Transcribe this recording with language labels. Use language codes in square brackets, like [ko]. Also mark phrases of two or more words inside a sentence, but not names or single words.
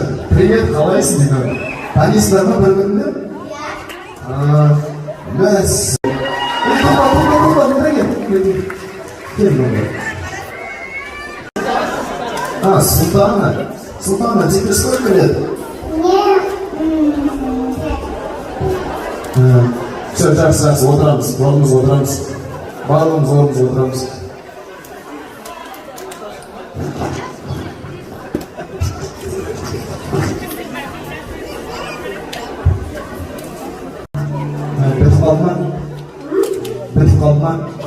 [kk] Привет, қалайсың дейді. Танисыңдар ма бір-біріңді? Мәс. Султана. [ru] Султана, тебе сколько лет? Все, [kk] жақсы, отырамыз. Барлығымыз отырамыз. Барлығымыз отырамыз. Бітіп қалды ма?